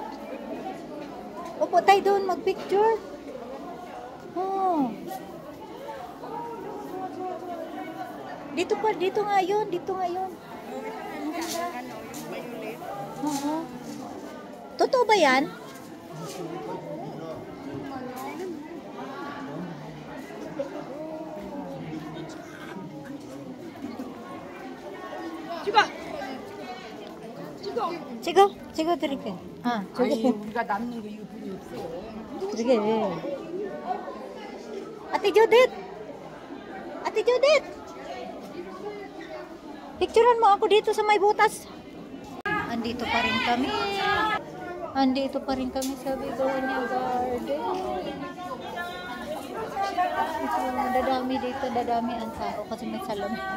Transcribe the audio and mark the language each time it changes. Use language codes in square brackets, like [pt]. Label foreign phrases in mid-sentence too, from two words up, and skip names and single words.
[tl] Upo tayo doon, mag-picture. Oh. Dito pa, dito nga yun. Dito nga yun. Ang ganda. Totoo ba yan? [ko] 찍어 드릴게. 아, 저기. 아니, 우리가 남는 게 유분이 없어. 저기. [tl] Ate Judith! Ate Judith! Picturean mo ako dito sa may butas. Andito pa rin kami. Andito pa rin kami sa Begonia Garden. Dadami dito, dadami ang tao kasi may salon.